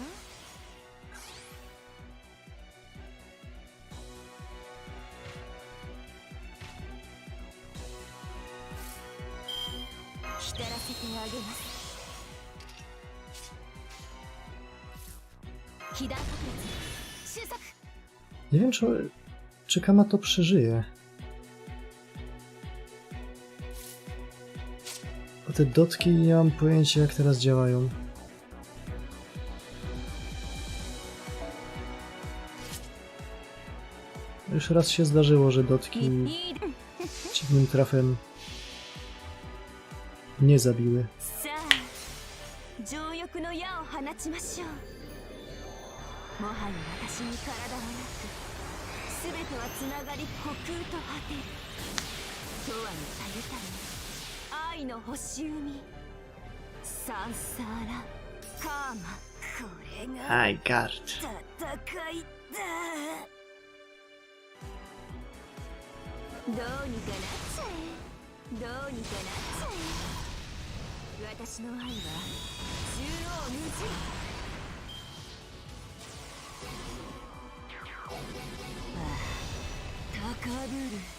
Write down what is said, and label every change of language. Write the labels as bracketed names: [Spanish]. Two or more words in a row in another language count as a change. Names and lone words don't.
[Japanese] 浸らせてあげます。被弾爆裂収束。 [Polish] Nie wiem, czy Kama to przeżyje. Bo te dotki nie mam pojęcia, jak teraz działają. Już raz się zdarzyło, że dotki dziwnym trafem nie zabiły. [Japanese] 情欲の矢を放ちましょう。もはや私に体はなく、すべてはつながり虚空と果てる。永遠にたゆため愛の星海、サンサーラカーマ、これが [English] I got it. [Japanese] 戦いだ。どうにかなっちゃえ、どうにかなっちゃえ。私の愛は縦横無尽。高ぶる。